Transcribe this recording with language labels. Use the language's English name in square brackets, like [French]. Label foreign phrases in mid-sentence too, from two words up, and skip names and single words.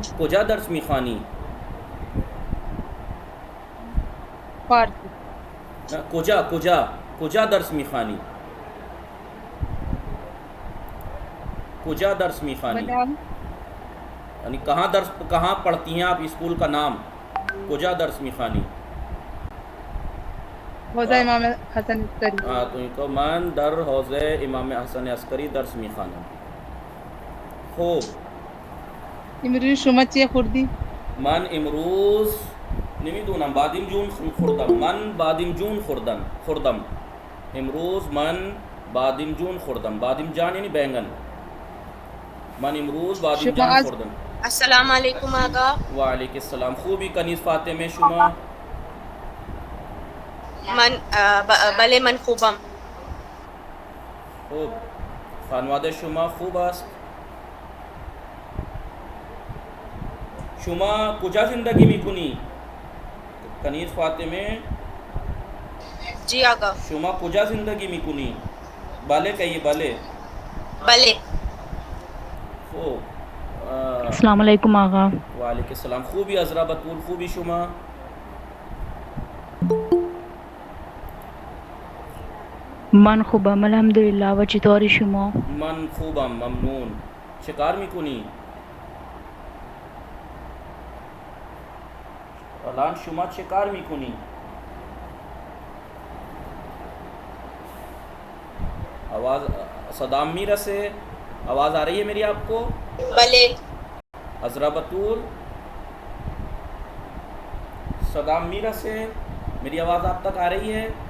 [Persian] کجا درس میخوانی؟ فارسی. نه کجا درس میخوانی؟ کجا درس میخوانی؟ بله آقا. [Hindi] یعنی کहाँ पढ़ती हैं आप? स्कूल का नाम [Persian] کجا درس میخوانی? حوزه امام حسن عسکری. [Hindi] तो इनको [Persian] من در حوزه امام حسن عسکری درس میخوانم. खूब. امروز شما چه خوردی؟ من امروز نمیدونم بادیم جون خوردم. من بادیم جون خوردم. امروز من بادیم جون خوردم. بادیم جان یعنی बैंगन. من امروز بادیم شما جان از خوردم. السلام علیکم آقا. [Arabic] وعليكم السلام. [Persian] خوبی کنیز فاطمه شما؟ بله من خوبم. خوب. خانواده شما خوب است؟ شما کجا زندگی میکنی؟ کنیز فاطمه [Hindi] जी आगा. [Persian] شما کجا زندگی میکنی؟ بله کهیے بله. بله. خوب. [Arabic] السلام عليكم आगा। وعليكم السلام. [Persian] خوبی عذرا بطول؟ خوبی شما؟ من خوبم الحمدلله و چطوری شما؟ من خوبم ممنون. چه کار میکنی؟ الان شما چه کار میکنی؟ [Hindi] आवाज़ सदाम मीरा से आवाज़ आ रही है मेरी आपको? [Persian] बले. [Hindi] अजरा बतूल सदाम मीरा से मेरी आवाज़ आप तक आ रही है?